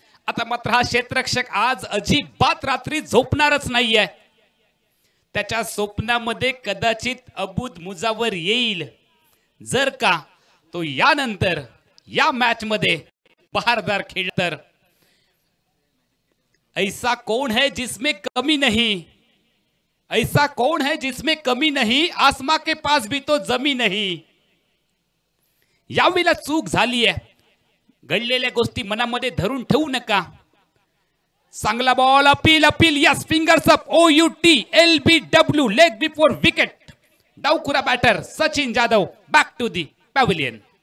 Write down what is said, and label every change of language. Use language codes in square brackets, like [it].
[mr] आता मात्र हा क्षेत्ररक्षक आज अजिबात रात्री झोपणारच नाहीये. त्याच्या स्वप्नामध्ये कदाचित अबूद मुजावर येईल जर का तो यानंतर या मॅच मध्ये बहारदार खेळ तर. [hi] ऐसा कौन है जिसमें कमी नहीं, ऐसा कौन है जिसमें कमी नहीं, आसमां के पास भी तो जमी नहीं. [mr] यावेळेला चूक झाली आहे, घडलेल्या गोष्टी मनामध्ये धरून ठेवू नका. चांगला ball, appeal appeal, yes, fingers up, OUTLBW, leg before wicket. डावखुरा batter Sachin Jadhav back to the pavilion.